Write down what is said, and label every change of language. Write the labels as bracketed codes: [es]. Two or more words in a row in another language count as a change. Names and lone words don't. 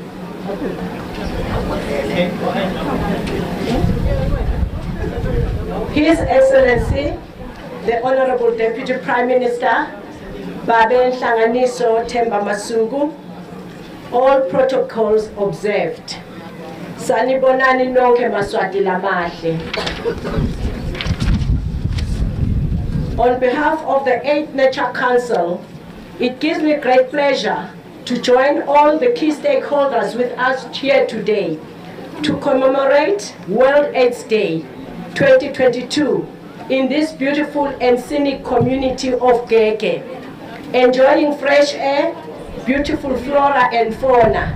[en] His Excellency, the Honourable Deputy Prime Minister, Babe Nhlanganiso Themba Masuku, all protocols observed. [ss] Sanibonani nonke maswati lamahle. [en] On behalf of the 8th Nercha Council, it gives me great pleasure to join all the key stakeholders with us here today to commemorate World AIDS Day 2022 in this beautiful and scenic community of GEGE, enjoying fresh air, beautiful flora and fauna.